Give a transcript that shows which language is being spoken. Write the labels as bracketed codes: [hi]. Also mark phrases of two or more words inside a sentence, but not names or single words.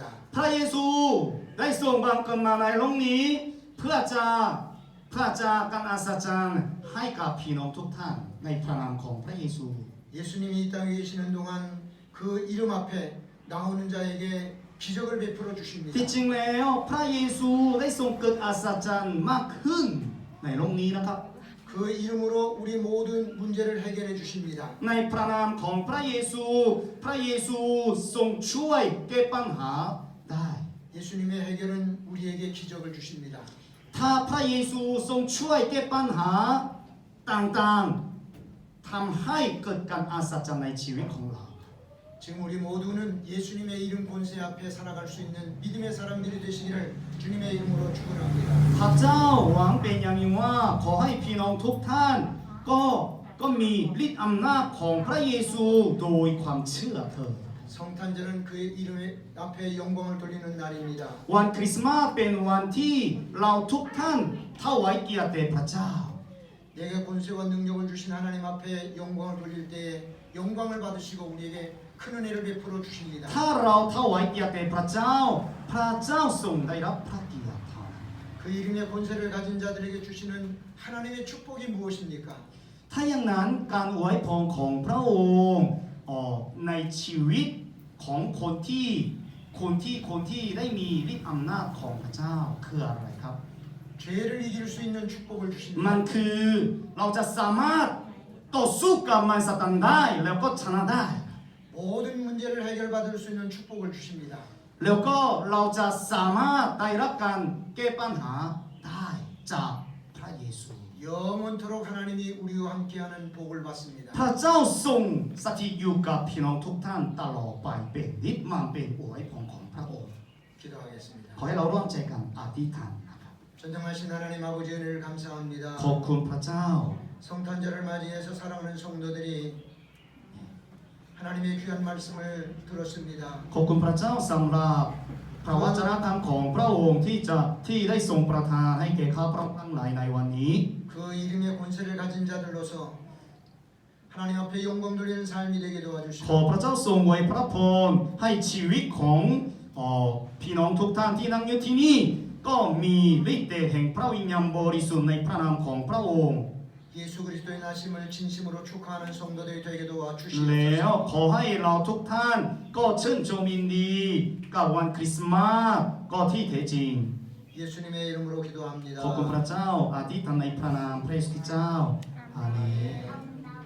[th] พระเยซูได้ทรงบังเกิดมาในโลกนี้เพื่อจะการอัศจรรย์ให้กับพี่น้องทุกท่านในพระนามของพระเยซู [ko] 예수님이 이 땅에 계시는 동안 그 이름 앞에 나오는 자에게 기적을 베풀어 ที่ 주십니다. [th] จริงแล้วพระเยซูได้ทรงเกิดอัศจรรย์มากขึ้นในโลกนี้นะครับ [ko] 그 이름으로 우리 모든 문제를 해결해 주십니다. [th] ในพระนามของพระเยซูทรงช่วยแก้ปัญหาได้ [ko] 예수님의 해결은 우리에게 기적을 주십니다. [th] ถ้าพระเยซูทรงช่วยแก้ปัญหาต่างๆทำให้เกิดการอัศจรรย์ในชีวิตของเรา [ko] 지금 우리 모두는 예수님의 이름 권세 앞에 살아갈 수 있는 믿음의 사람들이 되시기를 주님의 이름으로 축원합니다. [th] พระเจ้าหวังเป็นอย่างยิ่งว่าขอให้พี่น้องทุกท่านก็มีฤทธิ์อำนาจของพระเยซูโดยความเชื่อเถิด [ko] 성탄절은 그의 이름 앞에 영광을 돌리는 날입니다. [th] วันคริสต์มาสเป็นวันที่เราทุกท่านถวายเกียรติแด่พระเจ้า [ko] 내게 권세와 능력을 주신 하나님 앞에 영광을 돌릴 때에 영광을 받으시고 우리에게 큰 은혜를 베풀어 주십니다. [th] ถ้าเราถวายเกียรติแด่พระเจ้าพระเจ้าทรงได้รับพระเกียรติ [ko] 그 이름의 권세를 가진 자들에게 주시는 하나님의 축복이 무엇입니까? [th] ถ้าอย่างนั้นการอวยพรของพระองค์ในชีวิตของคนที่ได้มีฤทธิ์อำนาจของพระเจ้าคืออะไรครับ [ko] 죄를 이길 수 있는 축복을 มัน 주십니다. [th] คือเราจะสามารถต่อสู้กับมารซาตานได้แล้วก็ชนะได้ [ko] 모든 문제를 해결받을 수 있는 축복을 주십니다. [th] แล้วก็เราจะสามารถได้รับการแก้ปัญหาได้จากพระเยซู [ko] 영원토록 하나님이 우리와 함께하는 복을 받습니다. [th] พระเจ้าทรงสถิตอยู่กับพี่น้องทุกท่านตลอดไปเป็นนิจมันเป็นอวยพรของพระองค์ [ko] 기도하겠습니다. [th] ขอให้เราร่วมใจกันอธิษฐานนะครับ [ko] 전정하신 하나님 아버지 은혜를 감사합니다. [th] ขอบคุณพระเจ้า [ko] 성탄절을 맞이해서 사랑하는 성도들이 하나님의 귀한 말씀을 들었습니다. [th] ขอบคุณพระเจ้าสำหรับพระวจนะธรรมของพระองค์ที่ได้ทรงประทานให้แก่ข้าพระองค์ทั้งหลายในวันนี้ [ko] 그 이름의 권세를 가진 자들로서 하나님 앞에 영광 돌리는 삶이 되게 ขอ 도와주시고 [th] พระเจ้าทรงไว้พระพรให้ชีวิตของพี่น้องทุกท่านที่นั่งอยู่ที่นี่ก็มีฤทธิ์เดชแห่งพระวิญญาณบริสุทธิ์ในพระนามของพระองค์ [ko] 예수 그리스도의 나심을 진심으로 축하하는 성도들이 되게 แล้ว 도와주시옵소서. [th] ขอให้เราทุกท่านก็ชื่นชมยินดีกับวันคริสต์มาสก็ที่แท้จริง [ko] 예수님의 이름으로 기도합니다. [th] ขอบคุณพระเจ้าอธิษฐานในพระนามพระเยซูคริสต์เจ้าอาเมน